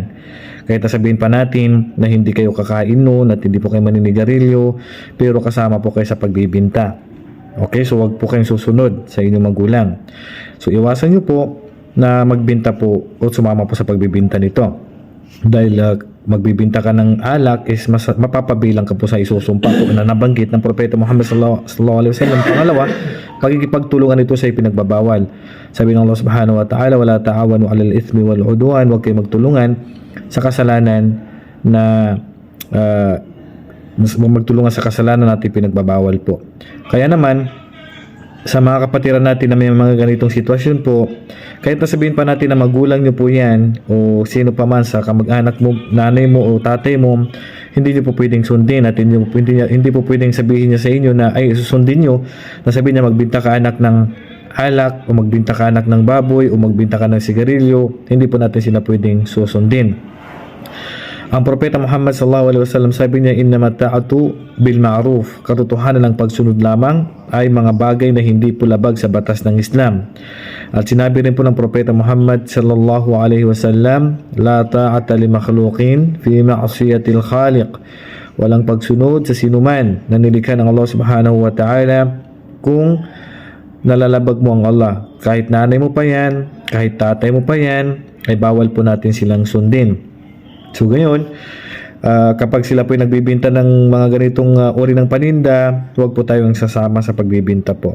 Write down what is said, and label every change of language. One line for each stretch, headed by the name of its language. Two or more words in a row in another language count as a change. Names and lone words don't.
Filipino: Kahit sabihin pa natin na hindi kayo kakain noon at hindi po kayo maninigarilyo, pero kasama po kayo sa pagbibinta. Okay, so huwag po kayong susunod sa inyong magulang. So iwasan nyo po na magbinta po o sumama po sa pagbibinta nito. Dahil magbibinta ka ng alak is mapapabilang ka po sa isusumpa po na nabanggit ng Propeta Muhammad
Arabic: صلى الله عليه وسلم.
Filipino: Pangalawa, pagkikipagtulungan ito sa ipinagbabawal. Sabi ng Allah
Arabic: سبحانه وتعالى ولا تعاونوا على الإثم والعدوان."
Filipino: Huwag kayong magtulungan sa kasalanan na magtulungan sa kasalanan natin pinagbabawal po. Kaya naman, sa mga kapatiran natin na may mga ganitong sitwasyon po, kahit sabihin pa natin na magulang nyo po yan o sino pa man sa kamag-anak mo, nanay mo o tatay mo, hindi nyo po pwedeng sundin at hindi po pwedeng sabihin niya sa inyo na ay susundin nyo, na sabihin niya magbinta ka anak ng alak o magbinta ka anak ng baboy o magbinta ka ng sigarilyo. Hindi po natin sila pwedeng susundin. Ang Propeta Muhammad
Arabic: صلى الله عليه وسلم
Filipino: sabi niya,
Arabic: "إنما الطاعة بالمعروف."
Filipino: Katotohanan ng pagsunod lamang ay mga bagay na hindi po labag sa batas ng Islam. At sinabi rin po ng Propeta Muhammad
Arabic: صلى الله عليه وسلم لا طاعة لمخلوق في معصية الخالق."
Filipino: Walang pagsunod sa sinuman na nilikha ng Allah
Arabic: سبحانه وتعالى
Filipino: kung nalalabag mo ang Allah. Kahit nanay mo pa yan, kahit tatay mo pa yan, ay bawal po natin silang sundin. So ngayon, kapag sila po ay nagbibinta ng mga ganitong uri ng paninda, huwag po tayong sasama sa pagbibinta po.